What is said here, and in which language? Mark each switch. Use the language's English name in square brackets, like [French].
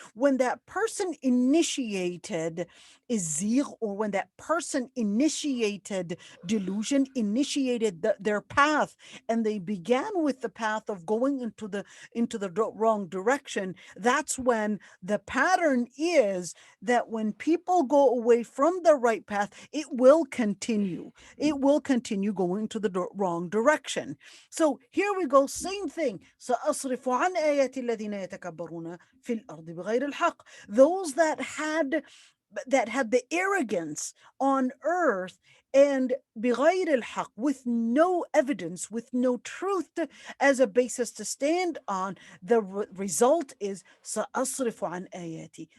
[English] When that person initiated izigh, or when that person initiated delusion, initiated their path, and they began with the path of going into the wrong direction, that's when the pattern is that when people go away from the right path, it will continue going to the wrong direction. So here we go, same thing. [Arabic] سأصرف عن آياتي الذين يتكبرون في الأرض بغير الحق. [English] Those that had the arrogance on earth and [Arabic] بغير الحق, [English] with no evidence, with no truth as a basis to stand on, the result is [Arabic] سأصرف عن آياتي.